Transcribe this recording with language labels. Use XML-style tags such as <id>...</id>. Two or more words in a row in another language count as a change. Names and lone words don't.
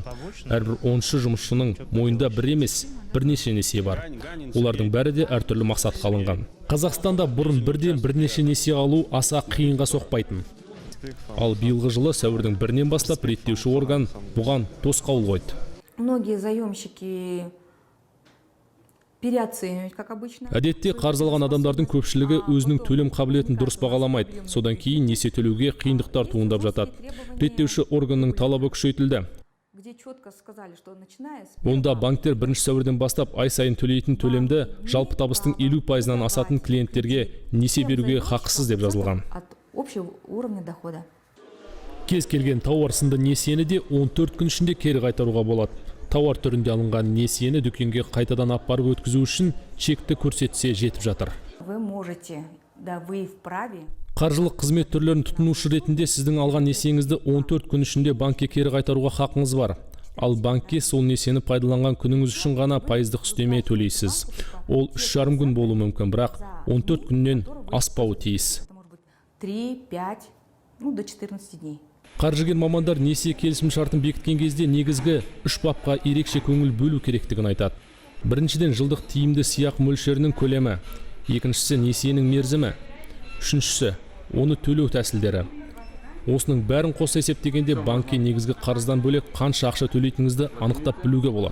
<kk>Әрбір 10-шы жұмысшының мойнында бір емес, бірнеше несие бар. Олардың бәрі де әртүрлі мақсатқа алынған. Қазақстанда бұрын бірден бірнеше несие алу аса қиынға соқпайтын. Ал биылғы жылы сәуірдің 1-нен бастап реттеуші орган бұған тосқауыл қойды.</kk> <ru>Многие заемщики переоценивают, как обычно.</ru> <kk>Әдетте қарыз алған адамдардың көпшілігі өзінің төлем қабілетін дұрыс бағаламайды. Содан кейін несие төлеуге қиындықтар туындап жатады. Реттеуші органның талабы күшейтілді. Онда банктер 1 сәуірден бастап ай сайын төлейтін төлемді жалпы табыстың 50%-нан асатын клиенттерге несие беруге хақысыз деп жазылған.</kk> <ru>Общего уровня дохода.</ru> <kk>Кез келген тауар сынды несиені де 14 күн ішінде кері қайтаруға болады. Тауар түрінде алынған несиені дүкенге қайтадан алып барып өткізу үшін чекті көрсетсе жетіп жатыр.</kk> <ru>Вы можете, да, вы вправе.</ru> <kk>Қаржылық қызмет түрлерін тұтынушы ретінде сіздің алған несиеңізді 14 күн ішінде банкке кері қайтаруға хақыңыз бар. Ал банкке сол несиені пайдаланған күніңіз үшін ғана пайыздық үстеме төлейсіз. Ол 3,5 күн болуы мүмкін, бірақ 14 күннен аспауы тиіс.</kk> <ru>3-5, до 14 дней.</ru> <kk>Қаржыгер мамандар несие келісім шартын бекіткен кезде негізгі 3 бапқа ерекше көңіл бөлу керектігін айтады. Біріншіден, жылдық тиімді сыйақы мөлшерінің көлемі. Екіншісі, несиенің мерзімі. Үшіншісі, оны төлеу тәсілдері. Осының бәрін қоса есептегенде банкке негізгі қарыздан бөлек қанша ақша төлейтініңізді анықтап білуге болады.</kk>